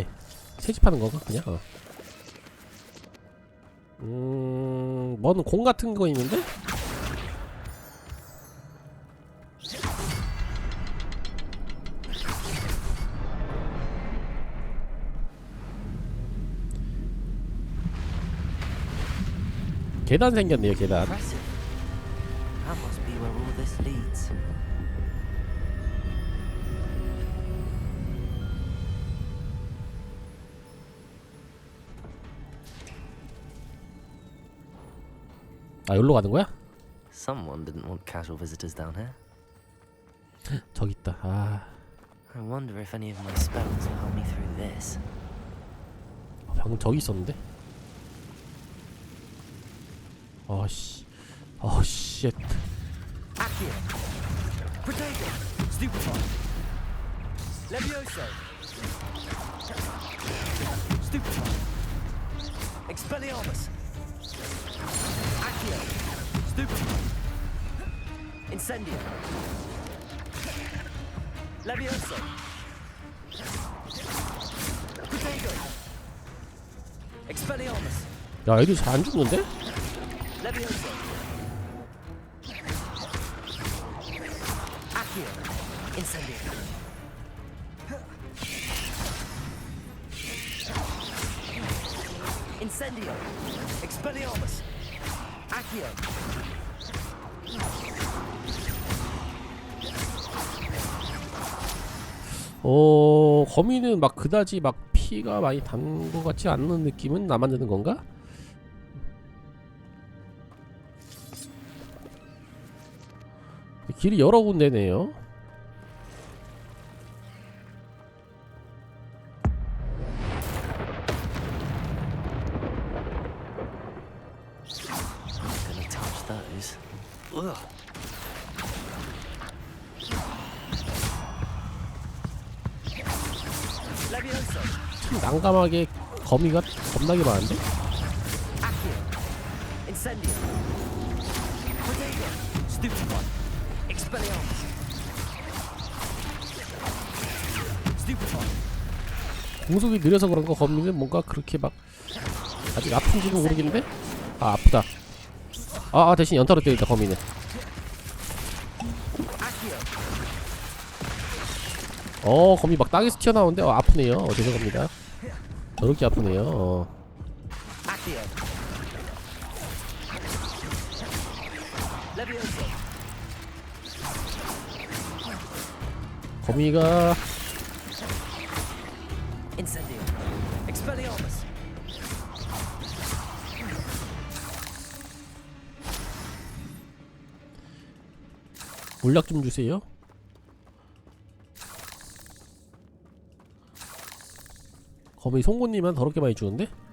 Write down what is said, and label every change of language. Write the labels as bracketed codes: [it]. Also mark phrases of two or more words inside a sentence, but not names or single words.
[ko] 채집하는 건가 그냥? 뭔 공 같은 거 있는데? 계단 생겼네요, 계단. [en] Impressive. That must be where all this leads. [ko] 아, 여기로 가는 거야? [en] Someone didn't want casual visitors down here. [ko] 저기 있다. 아, [en] I wonder if any of my spells will help me through this. [ko] 방금 저기 있었는데? 어씨, 쉣. Accio. Protego. Stupefy. Levioso. Stupefy. Expelliarmus. Accio. Stupefy. Incendio. Levioso. Protego. Expelliarmus. 야, 애들 잘 안 죽는데? Levioso. Accio. Incendio. Incendio. Expelliarmus. Accio. 거미는 막 그다지 막 피가 많이 단 것 같지 않는 느낌은 나만 드는 건가? 길이 여러 군데네요. [en] Gonna touch those. Ugh. Levioso. [ko] 참 난감하게 거미가 겁나게 많은데? Accio. Incendio. Protego. Stupefy. Expelliarmus. Stupefy. 공속이 느려서 그런가 거미는 뭔가 그렇게 막 아직 아픈지는 모르겠는데? 아, 아프다. 대신 연타로 때린다 거미는. 거미 막 땅에서 튀어나오는데 아프네요. 죄송합니다. 저렇게 아프네요. Accio. Levioso. 거미가 Incendio. Expelliarmus. 물약 좀 주세요. 거미 송곳니만 더럽게 많이 주는데?